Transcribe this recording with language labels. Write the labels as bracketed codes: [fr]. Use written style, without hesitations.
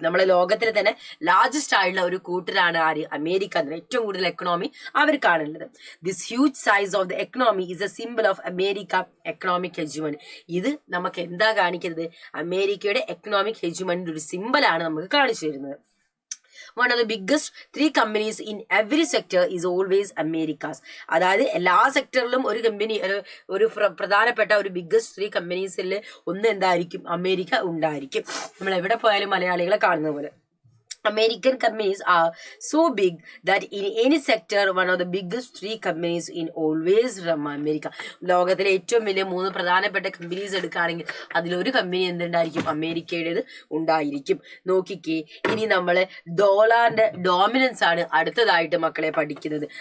[ml] നമ്മളെ ലോകത്തിലെ തന്നെ ലാർജസ്റ്റ് ആയിട്ടുള്ള ഒരു കൂട്ടരാണ് ആര്, അമേരിക്ക. ഏറ്റവും കൂടുതൽ economy അവർക്കാണുള്ളത്. [en] This huge size of the economy is a symbol of America economic hegemony. [ml] ഇത് നമുക്ക് എന്താ കാണിക്കുന്നത്, അമേരിക്കയുടെ എക്കണോമിക് ഹെജിമണിന്റെ ഒരു സിംബലാണ് നമുക്ക് കാണിച്ചു തരുന്നത്. [en] One of the biggest 3 companies in every sector is always America's. [ml] അതായത് എല്ലാ സെക്ടറിലും ഒരു കമ്പനി, ഒരു പ്രധാനപ്പെട്ട ഒരു ബിഗ്ഗസ്റ്റ് 3 കമ്പനീസിൽ ഒന്ന് എന്തായിരിക്കും, അമേരിക്ക ഉണ്ടായിരിക്കും. നമ്മൾ എവിടെ പോയാലും മലയാളികളെ കാണുന്ന പോലെ. [en] American companies are so big that in any sector one of the biggest 3 companies in always from America. [ml] ലോകത്തിലെ ഏറ്റവും വലിയ 3 പ്രധാനപ്പെട്ട കമ്പനീസ് എടുക്കുകയാണെങ്കിൽ അതിലൊരു കമ്പനി എന്തുണ്ടായിരിക്കും, അമേരിക്കയുടേത് ഉണ്ടായിരിക്കും. നോക്കിക്കേ, ഇനി നമ്മൾ ഡോളറിന്റെ ഡോമിനൻസ് ആണ് അടുത്തതായിട്ട് മക്കളെ പഠിക്കുന്നത്.